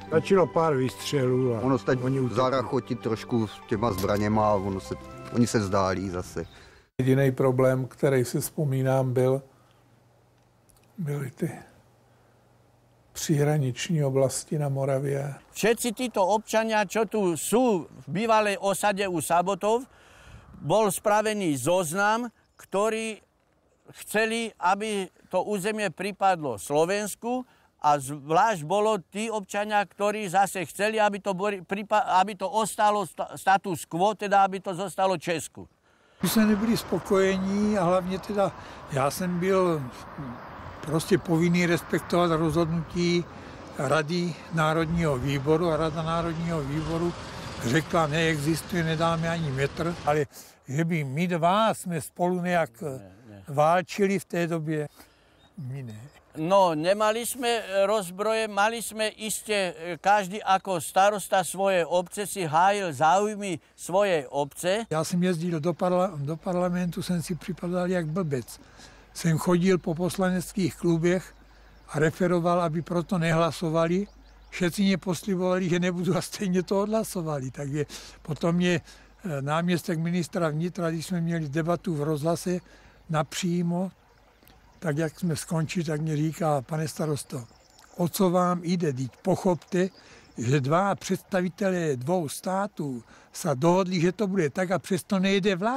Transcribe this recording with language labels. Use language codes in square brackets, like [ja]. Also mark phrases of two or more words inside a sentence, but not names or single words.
[cs] Stačilo pár výstřelů a ono stačí zarachotit trošku s těma zbraněma a oni se vzdálí zase. Jediný problém, který si vzpomínám, byly ty příhraniční oblasti na Moravě. [sk] Všetci títo občania, čo tu sú v bývalej osade u Sabotov, bol spravený zoznam, ktorý chceli, aby to územie pripadlo Slovensku, a zvlášť bolo tí občania, ktorí zase chceli, aby to ostalo [la] status quo, [sk] teda aby to zostalo Česku. [cs] My jsme nebyli spokojení a hlavně teda já jsem byl prostě povinný respektovat rozhodnutí Rady Národního výboru, a Rada Národního výboru řekla, neexistuje, nedáme ani metr, ale že by my dva jsme spolu nějak válčili v té době, my ne. [sk] No, nemali sme rozbroje, mali sme iste, každý ako starosta svojej obce si hájil záujmy svojej obce. [cs] Já jsem jezdil do parlamentu, jsem si připadal jak blbec. Jsem chodil po poslaneckých klubech a referoval, aby proto nehlasovali. Všetci mě poslibovali, že nebudu, a stejně to odhlasovali. Takže potom mě náměstek ministra vnitra, když jsme měli debatu v rozhlase napřímo, tak jak jsme skončili, tak mě říká, pane starosto, o co vám jde, teď pochopte, že dva představitelé dvou států se dohodli, že to bude tak, a přesto nejde vlak.